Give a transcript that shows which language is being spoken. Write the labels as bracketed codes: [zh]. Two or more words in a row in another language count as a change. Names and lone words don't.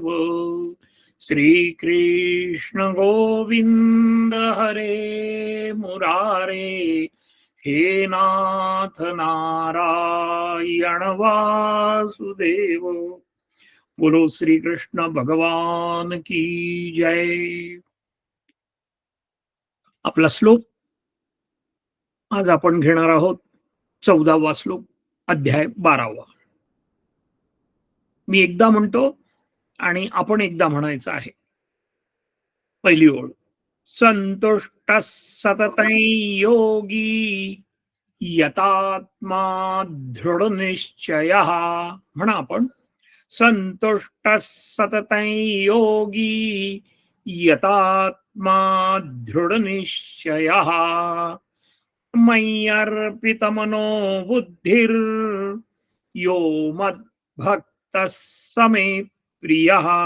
[sa] श्री कृष्ण गोविंद हरे मुरारे हे नाथ नारायण वासुदेव. [hi] बोलो श्री कृष्ण भगवान की जय. [mr] आपला श्लोक आज आपण घेणार आहोत 14वा श्लोक, अध्याय 12वा. मी एकदा म्हणतो आणि आपण एकदा म्हणायचं आहे. पहिली ओळ. [sa] संतुष्ट सततं योगी यतात्मा दृढ निश्चयः. [mr] म्हणा आपण. [sa] संतुष्ट सततं योगी यतात्मा दृढ निश्चयः मय्यर्पितमनो बुद्धिर् यो मद्भक्तः समे प्रियः.